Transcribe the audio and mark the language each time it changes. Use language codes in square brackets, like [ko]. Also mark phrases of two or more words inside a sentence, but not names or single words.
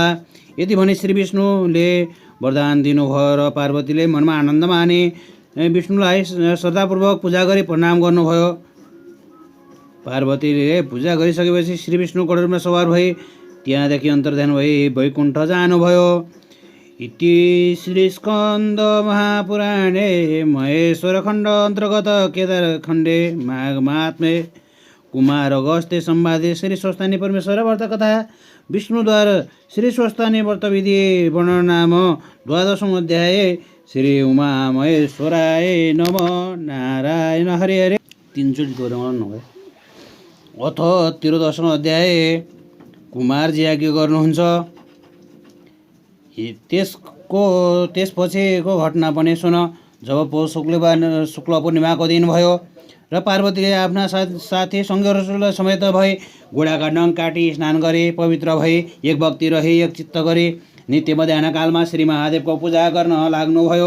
[ne] यति भने श्री विष्णुले वरदान दिनुभयो र पार्वतीले मनमा आनन्द माने विष्णुलाई श्रद्धापूर्वक पूजा गरी प्रणाम गर्नुभयो। पार्वतीले पूजा गरिसकेपछि श्री विष्णु गरुडमा सवार भई त्यहाँदेखि अन्तर्धान भई वैकुण्ठ जानुभयो। [sa] इति श्री स्कन्द महापुराणे महेश्वर खण्ड अन्तर्गत केदार खण्डे माघ महात्म्ये कुमार अगस्त्य संवादे श्री स्वस्थानी परमेश्वर व्रत कथा विष्णुद्वारा श्री स्वस्थानी व्रत विधि वर्णन नाम 12औं अध्याय। श्री उमा महेश्वराय नमः। नारायण हरे हरे। [ne] 3 चोटि दोहोऱ्याउनु नभए। अथ 13औं अध्याय। कुमारजी यज्ञ गर्नुहुन्छ। त्यसपछिको घटना पनि सुन। जब पौष शुक्ल पूर्णिमाको दिन भयो र पार्वतीले आफ्ना साथी सङ्गीहरू समेत भई घोडाका नङ काटी स्नान गरे, पवित्र भई एक भक्ति रही एक चित्त गरी नित्य मध्याह्न कालमा श्री महादेवको पूजा गर्न लाग्नुभयो।